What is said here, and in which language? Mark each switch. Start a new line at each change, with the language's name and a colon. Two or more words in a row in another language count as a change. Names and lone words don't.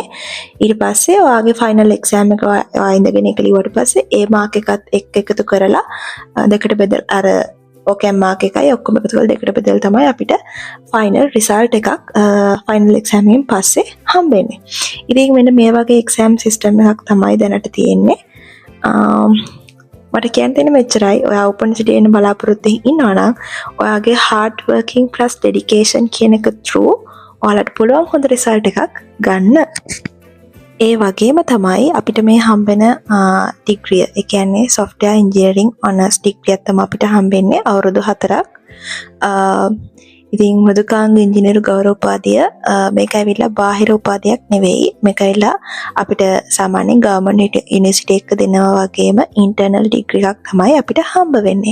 Sinhala: ඊට පස්සේ ඔයාගේ
English: final exam
Sinhala: එක ඔයා ඉඳගෙන ඒක ලියුවට පස්සේ ඒ මාක් එකත් එක්ක එකතු කරලා දෙකට බෙදලා අර OCAM මාක් එකයි ඔක්කොම එකතු කරලා දෙකට බෙදලා තමයි අපිට
English: final result
Sinhala: එකක්
English: final exam
Sinhala: එකෙන් පස්සේ හම්බෙන්නේ. ඉතින් මෙන්න මේ වගේ
English: exam system
Sinhala: එකක් තමයි දැනට තියෙන්නේ. මට කියන්න තියෙන මෙච්චරයි. ඔයා ඕපන් සිටි එන්න බලාපොරොත්තු ඉන්නවා නම් ඔයාගේ
English: hard working plus dedication
Sinhala: කියන එක through ඔයාලට පුළුවන් හොඳ result එකක් ගන්න. ඒ වගේම තමයි අපිට මේ හම්බෙන degree ඒ කියන්නේ
English: software engineering honors degree
Sinhala: එක තමයි අපිට හම්බෙන්නේ අවුරුදු 4ක්. ඉතින් මෘදුකාංග ඉංජිනේරු ගෞරව උපාධිය මේක ඇවිල්ලා බාහිර උපාධියක් නෙවෙයි. මේක ඇවිල්ලා අපිට සාමාන්‍යයෙන්
English: government university
Sinhala: එක දෙනවා වගේම
English: internal degree
Sinhala: එකක් තමයි අපිට හම්බ වෙන්නේ.